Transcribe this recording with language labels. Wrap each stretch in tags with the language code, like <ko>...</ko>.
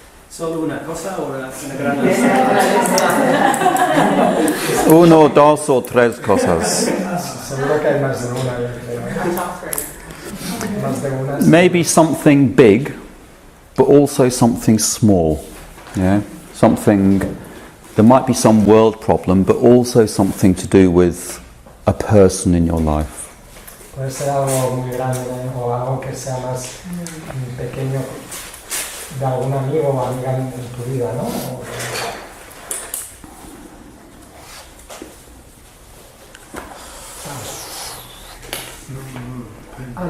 <es>¿Solo una cosa o una gran lista? 1, 2 o 3 cosas. Seguro que hay más de una, yo creo. Más de una.</es> <en>Maybe something big, but also something small. Yeah, something. There might be some world problem, but also something to do with a person in your life.</en> <es>Puede ser algo muy grande o algo que sea más pequeño de algún amigo o amiga en tu vida, ¿no?</es>